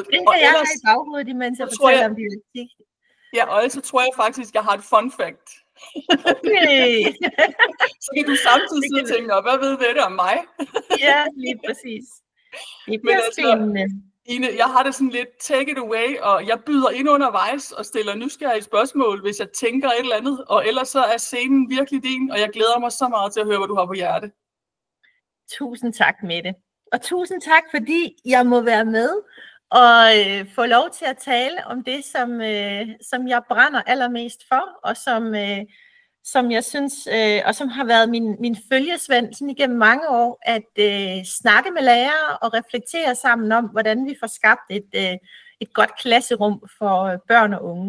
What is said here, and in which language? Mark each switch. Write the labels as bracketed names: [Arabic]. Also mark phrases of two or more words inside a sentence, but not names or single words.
[Danish] Den kan jeg have i baghovedet, imens jeg fortæller om didaktik. Ja, og ellers så tror jeg faktisk, jeg har et [English] fun fact. [Danish] Okay. Så kan du samtidig sidde og tænke, hvad ved det om mig? Ja, lige præcis. Det bliver spændende. Ine, jeg har det sådan lidt [English] take it away, [Danish] og jeg byder ind undervejs og stiller nysgerrige spørgsmål, hvis jeg tænker et eller andet, og ellers så er scenen virkelig din, og jeg glæder mig så meget til at høre, hvad du har på hjerte. Tusind tak, Mette. Og tusind tak, fordi jeg må være med og få lov til at tale om det, som jeg brænder allermest for, og som jeg synes, og som har været min følgesvend sådan igennem mange år, at snakke med lærere og reflektere sammen om, hvordan vi får skabt et godt klasserum for børn og unge.